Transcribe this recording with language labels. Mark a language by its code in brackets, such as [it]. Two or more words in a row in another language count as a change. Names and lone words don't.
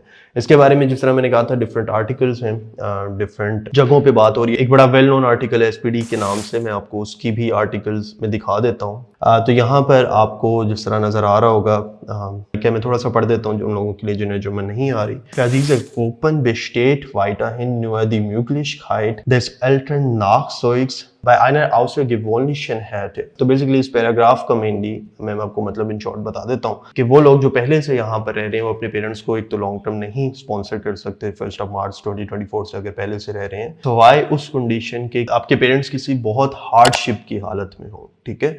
[hi] इसके बारे में जिस तरह मैंने कहा था [en] different articles [hi] हैं, डिफरेंट जगहों पे बात हो रही है। एक बड़ा [en] well known article [hi] है एसपीडी के नाम से, मैं आपको उसकी भी आर्टिकल्स में दिखा देता हूँ। तो यहाँ पर आपको जिस तरह नज़र आ रहा होगा, क्या मैं थोड़ा सा पढ़ देता हूँ उन लोगों के लिए जिन्हें जर्मन नहीं आ रही। [de] Diese Gruppen besteht weiterhin nur die Möglichkeit des älteren Nachzugs bei einer außergewöhnlichen Härte। [hi] तो बेसिकली इस पैराग्राफ का मेनली मैं आपको मतलब [en] in short [hi] बता देता हूँ कि वो लोग जो पहले से यहाँ पर रह रहे हैं वो अपने पेरेंट्स को एक तो [en] long term [hi] नहीं स्पॉन्सर कर सकते 1 मार्च 2024 से, अगर पहले से रह रहे हैं तो वाई उस कंडीशन के आपके पेरेंट्स किसी बहुत हार्डशिप की हालत में हो, ठीक है।